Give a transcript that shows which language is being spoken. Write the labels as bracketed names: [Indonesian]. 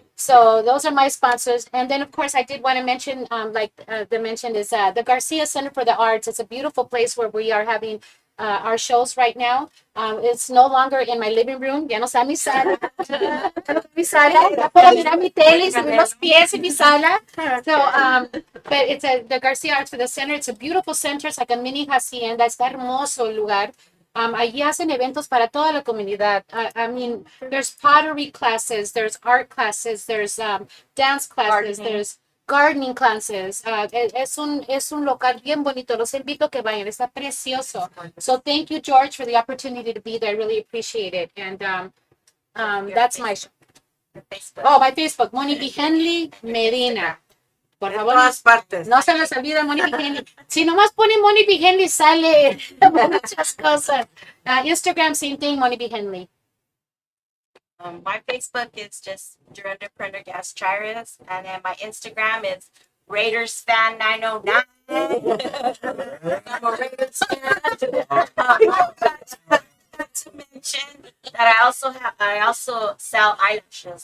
[English] So those are my sponsors. And then, of course, I did want to mention, they mentioned, is the Garcia Center for the Arts. It's a beautiful place where we are having our shows right now. It's no longer in my living room. [Spanish] Ya no está mi sala. Mi sala. Ya puedo mirar mi tele y los pies en mi sala. [English] So, but it's the Garcia Arts for the Center. It's a beautiful center. It's like a mini hacienda. [Spanish] Está hermoso el lugar. Allí hacen eventos para toda la comunidad. [English] I mean, there's pottery classes, there's art classes, there's dance classes, there's gardening classes. [Spanish] Es un local bien bonito. Los invito a que vayan. Está precioso. [English] So thank you, George, for the opportunity to be there. I really appreciate it. And that's my show. Oh, my Facebook, Moni B. Henley Medina. [Spanish] Por favor, no se les olvide Moni B. Henley. Si nomás ponen Moni B. Henley, sale muchas cosas. [English] Instagram, same thing, Moni B. Henley. My Facebook is just Dorinda Prendergast Chires, and then my Instagram is Raiders Fan 909. I'm a Raiders fan. Not to mention that I also sell eyelashes.